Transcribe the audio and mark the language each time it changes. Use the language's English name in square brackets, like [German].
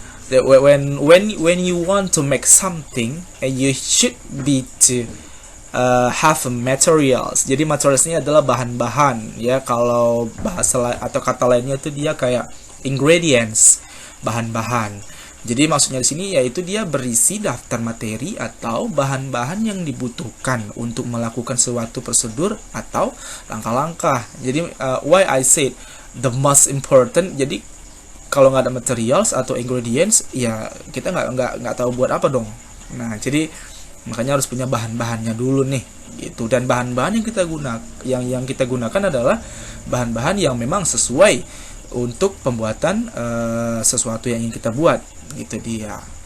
[English] That when you want to make something, and you should be to have materials. [Indonesian] Jadi materials ini adalah bahan-bahan ya. Kalau bahasa atau kata lainnya itu dia kayak ingredients, bahan-bahan. Jadi maksudnya di sini yaitu dia berisi daftar materi atau bahan-bahan yang dibutuhkan untuk melakukan suatu prosedur atau langkah-langkah. Jadi [English] why I said the most important. [Indonesian] Jadi kalau nggak ada materials atau ingredients, ya kita nggak tahu buat apa dong. Nah, jadi makanya harus punya bahan-bahannya dulu nih, gitu. Dan bahan-bahan yang kita gunakan adalah bahan-bahan yang memang sesuai untuk pembuatan sesuatu yang ingin kita buat, gitu dia.